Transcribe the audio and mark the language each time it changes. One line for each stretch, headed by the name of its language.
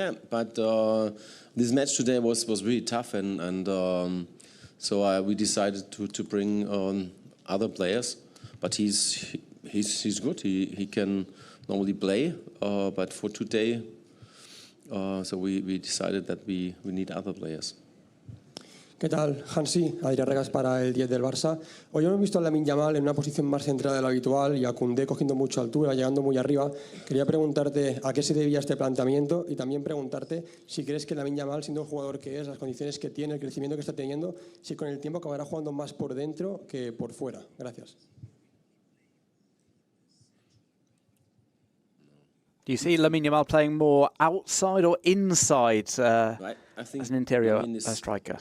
English: But this match today was really tough, and so we decided to bring on other players. But he's good. He can normally play, but for today, so we decided that we need other players.
Spanish: ¿Qué tal, Hansi? Adrián Regas para el 10 del Barça. Hoy hemos visto a Lamine Yamal en una posición más centrada de lo habitual y a Koundé cogiendo mucha altura, llegando muy arriba. Quería preguntarte a qué se debía este planteamiento y también preguntarte si crees que Lamine Yamal, siendo un jugador que es, las condiciones que tiene, el crecimiento que está teniendo, si con el tiempo acabará jugando más por dentro que por fuera. Gracias.
English: Do you see Lamine Yamal playing more outside or inside as an interior striker?